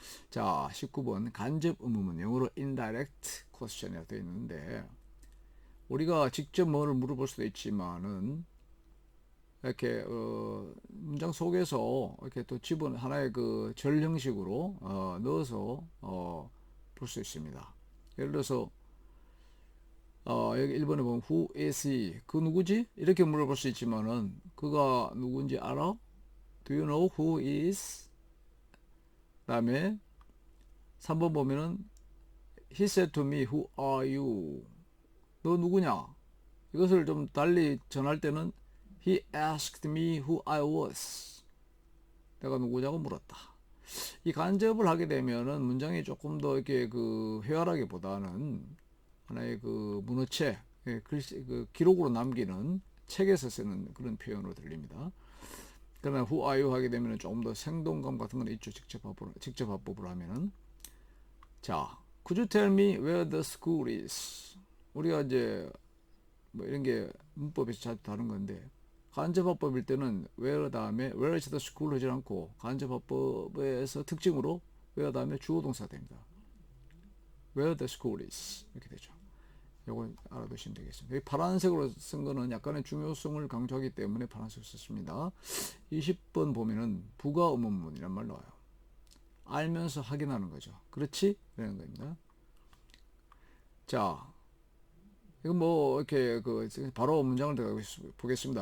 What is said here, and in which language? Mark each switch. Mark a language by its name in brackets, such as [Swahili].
[Korean] 자, 19번 간접 의문문 영어로 indirect question이라고 되어 있는데 우리가 직접 뭐를 물어볼 수도 있지만은 이렇게 문장 속에서 이렇게 또 하나의 그 절 형식으로 넣어서 볼 수 있습니다. 예를 들어서 여기 1번에 보면 [English] who is he? [Korean] 그 누구지? 이렇게 물어볼 수 있지만은 그가 누군지 알아? [English] Do you know who is? [Korean] 다음에 3번 보면은 [English] he said to me who are you? [Korean] 너 누구냐? 이것을 좀 달리 전할 때는 [English] he asked me who I was. [Korean] 내가 누구냐고 물었다. 이 간접을 하게 되면은 문장이 조금 더 이렇게 그 회화라기보다는 하나의 그 문어책, 글씨, 그 기록으로 남기는 책에서 쓰는 그런 표현으로 들립니다. 그러나 [English] who are you [Korean] 하게 되면 조금 더 생동감 같은 건 있죠. 직접 합법을 하면은. [English] 자, could you tell me where the school is? [Korean] 우리가 이제 뭐 이런 게 문법에서 자주 다른 건데 간접합법일 때는 where 다음에 [English] where is the school [Korean] 하지 않고 간접합법에서 특징으로 where 다음에 주어 동사 됩니다. [English] where the school is [Korean] 이렇게 되죠. 이거 알아두시면 되겠습니다. 여기 파란색으로 쓴 거는 약간의 중요성을 강조하기 때문에 파란색 썼습니다. 20번 보면은 부가 의문문이란 말 나와요. 알면서 확인하는 거죠. 그렇지? 이런 겁니다. 자, 이거 뭐 이렇게 그 바로 문장을 들어가 보겠습니다.